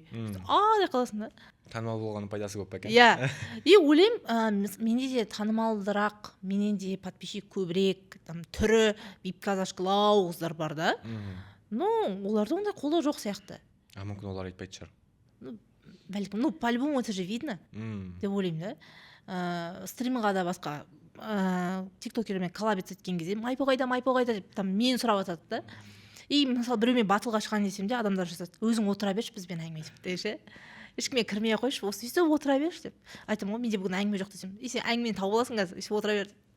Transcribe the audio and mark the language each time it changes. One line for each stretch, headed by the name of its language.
Kazakh: Деп қаласың да. Танымал болғанның пайдасы көп па екен? Иә. И ойлаймын, менде де танымалдырақ, менен де подписчик көбірек,
Russian: там түрі випка зашкылау
Kazakh: қыздар бар да. Ну, оларда ондай қолдау жоқ сияқты. Мүмкін олар айтпайды шығар.
Russian: Бәлкім, по-любому это же видно.
Kazakh: Деп ойлаймын да. Стримға да басқа тиктокермен коллабец еткен кезде Майпо қайда деп там мені сұрап жатады да. И мысалы біреумен батылға шығған десем де адамдар жазады, өзің отыра берші бізбен әңгіме етіп деші. Ешкімге кірмей ақ қойшы, осы өйстіп отыра берші деп. Айтамын ғой, менде бүгін әңгіме жоқ десем, сен әңгімені тауып аласың қазір, өйстіп отыра бер.